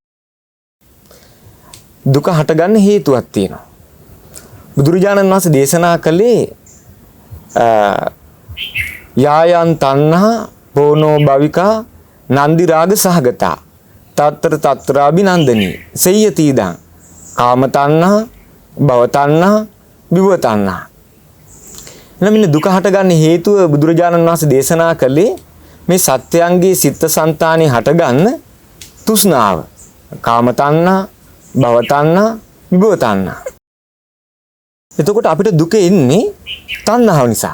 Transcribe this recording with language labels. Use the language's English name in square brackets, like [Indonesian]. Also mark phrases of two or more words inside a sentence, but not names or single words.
[Sinhala] දුක හටගන්න හේතුවක් තියෙනවා. බුදුරජාණන් වහන්සේ දේශනා කළේ [Pali] යායන් තණ්හා පෝනෝ භවිකා නන්දි රාග සහගතා තත්තර තත්‍රාබිනන්දනී සෙය්‍යතිදං කාම තණ්හා, භව තණ්හා, විභව තණ්හා. [Sinhala] එනමින දුක හටගන්න හේතුව බුදුරජාණන් වහන්සේ දේශනා කළේ මේ සත්‍යයන්ගේ සිත්සංතානෙ හටගන්න තෘෂ්ණාව. [Pali] කාම තණ්හා, භව තණ්හා, විභව තණ්හා. [Sinhala] එතකොට අපිට දුක එන්නේ තණ්හාව නිසා.